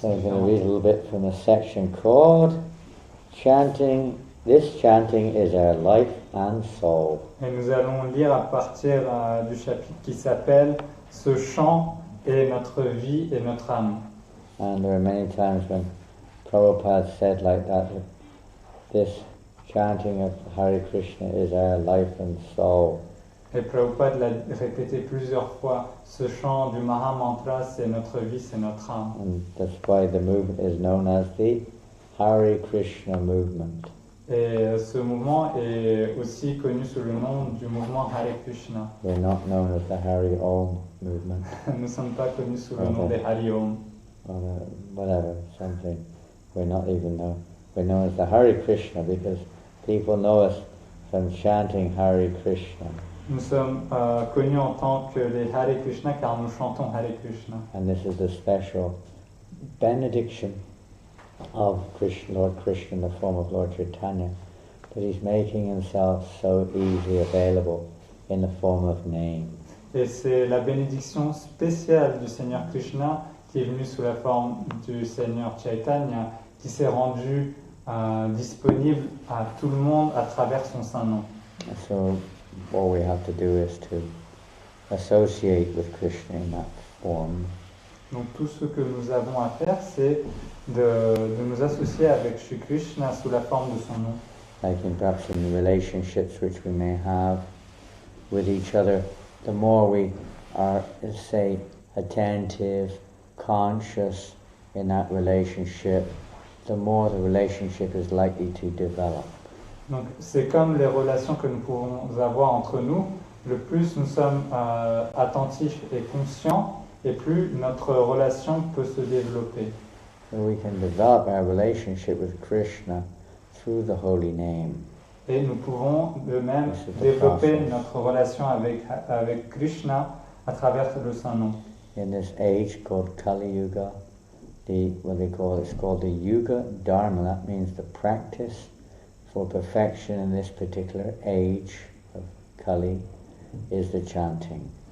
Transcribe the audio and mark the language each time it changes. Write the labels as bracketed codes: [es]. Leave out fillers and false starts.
[en] So I'm going to read a little bit from a section called Chanting. This chanting is our life and soul. [fr] Et nous allons lire à partir du chapitre qui s'appelle Ce chant est notre vie et notre âme. [en] And there are many times when Prabhupada said like that this chanting of Hare Krishna is our life and soul. [fr] Et Prabhupada l'a répété plusieurs fois, ce chant du Mahamantra, c'est notre vie, c'est notre âme. [en] And that's why the movement is known as the Hare Krishna movement. [fr] Et ce mouvement est aussi connu sous le nom du mouvement Hare Krishna. [en] We're not known as the Hari Om movement. [fr] Nous ne sommes pas connus sous le nom des Hari Om. [en] Whatever, something. We're not even known. We're known as the Hare Krishna because people know us from chanting Hare Krishna. [fr] Nous sommes connus en tant que les Hare Krishna car nous chantons Hare Krishna. [en] And this is the special benediction of Krishna, Lord Krishna in the form of Lord Chaitanya, but he's making himself so easily available in the form of name. [fr] Et c'est la bénédiction spéciale du Seigneur Krishna qui est venu sous la forme du Seigneur Chaitanya, qui s'est rendu disponible à tout le monde à travers son saint nom. [en] So all we have to do is to associate with Krishna in that form. [fr] Donc tout ce que nous avons à faire, c'est de nous associer avec Shri Krishna sous la forme de son nom. [en] Like perhaps in the relationships which we may have with each other, the more we are, say, attentive, conscious in that relationship, the more the relationship is likely to develop. [fr] Donc c'est comme les relations que nous pouvons avoir entre nous. Le plus nous sommes attentifs et conscients, et plus notre relation peut se développer. [en] So we can develop our relationship with Krishna through the holy name. [fr] Et nous pouvons de même développer notre relation avec Krishna à travers le saint nom. [en] In this age called Kali Yuga, it's called the Yuga Dharma. That means the practice for perfection in this particular age of Kali is the chanting.